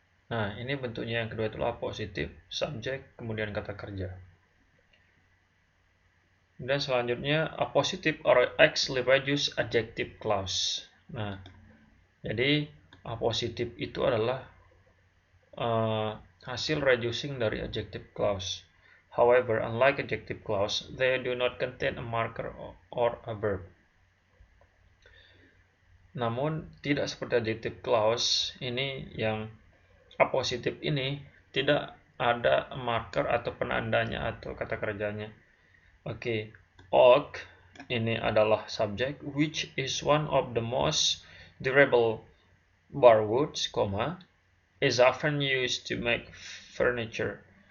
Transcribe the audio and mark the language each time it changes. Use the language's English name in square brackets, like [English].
[Indonesian] Nah, ini bentuknya yang kedua itulah positif, subjek, kemudian kata kerja. Dan selanjutnya, [English] a positive or actually reduced adjective clause. [Indonesian] Nah, jadi positif itu adalah hasil reducing dari adjective clause. [English] However, unlike adjective clause, they do not contain a marker or a verb. [Indonesian] Namun, tidak seperti adjective clause, ini yang positif ini tidak ada marker atau penandanya atau kata kerjanya. [English] Oak [Indonesian] ini adalah subjek, [English] which is one of the most durable barwoods, is often used to make furniture.